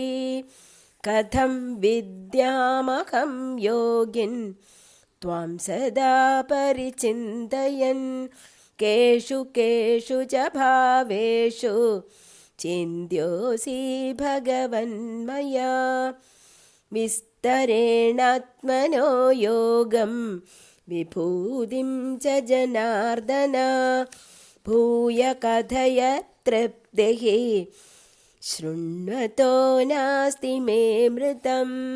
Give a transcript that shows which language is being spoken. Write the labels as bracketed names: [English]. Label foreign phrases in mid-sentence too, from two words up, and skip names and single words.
[Sanskrit] കഥം വിദ്യാമഹം യോഗിൻ ത്വാം സദാ പരിചിന്തയൻ കേഷു കേഷു ച ഭാവേഷു ചിന്ത്യോസി ഭഗവൻ മയാ. विस्तरेणात्मनो योगं विभूतिं च जनार्दन भूय कथय तृप्तिः शृण्वतो नास्ति मे मृतं